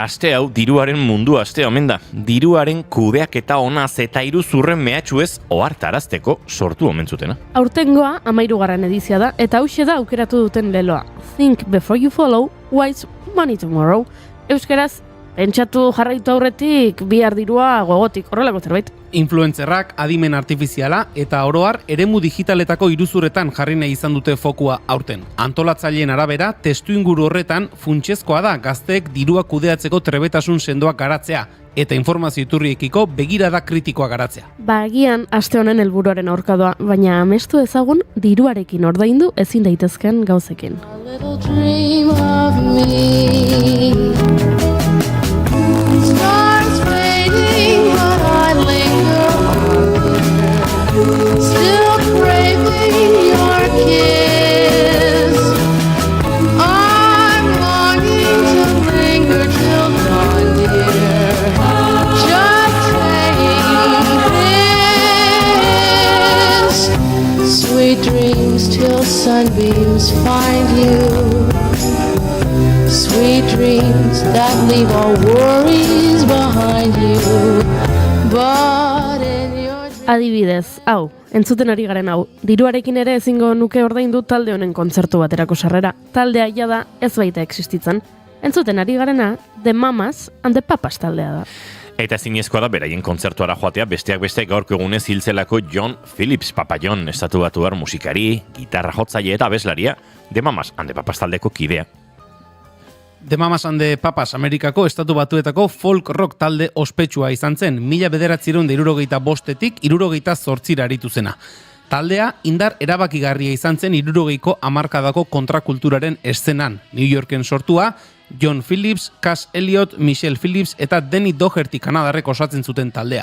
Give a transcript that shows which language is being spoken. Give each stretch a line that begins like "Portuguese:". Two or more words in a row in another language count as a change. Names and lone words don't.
Basque: Aste hau diruaren mundu aste omen da. Diruaren kudeaketa onaz eta iruzurren mehatxuez ohartarazteko sortu omen zutena. Aurtengoa 13. edizia da eta hauxe da aukeratu duten leloa.
English: Think before you follow, wise money tomorrow.
Basque: Euskaraz, pentsatu jarraitu aurretik bihar dirua gogotik, horrelako zerbait. Influencerrak, adimen artifiziala eta oroar eremu digitaletako iruzurretan jarri nahi izan dute fokua aurten. Antolatzaileen arabera, testuinguru horretan funtsezkoa da gazteek dirua kudeatzeko trebetasun sendoak garatzea eta informazio iturriekiko begirada kritikoa garatzea. Agian aste honen helburuaren aurkadoa, baina amestu ezagun diruarekin ordaindu ezin daitezken gauzekin.
English: Still craving your kiss. I'm longing to linger till dawn, dear. Just saying this. Sweet dreams till sunbeams find you. Sweet dreams that leave all worries behind you. But in your
Basque: Adibidez, hau, entzuten ari garen hau, diruarekin ere ezingo nuke ordaindu talde honen kontzertu baterako sarrera. Taldea jada ez baita existitzen. Entzuten ari garena, The Mamas and the Papas taldea da. Eta zinezkoa da beraien kontzertuara joatea besteak beste gaurko egunez hiltzelako John Phillips, Papa John, estatubatuar musikari, gitarra jotzaile eta abeslaria, The Mamas and the Papas taldeko kidea. The Mamas and the Papas Amerikako estatu batuetako folk rock talde ospetsua izan zen, 1965etik 68 aritu zena. Taldea indar erabakigarria izan zen 60ko hamarkadako kontrakulturaren eszenan. New Yorken sortua, John Phillips, Cass Elliot, Michelle Phillips eta Denny Doherty kanadarrek osatzen zuten taldea.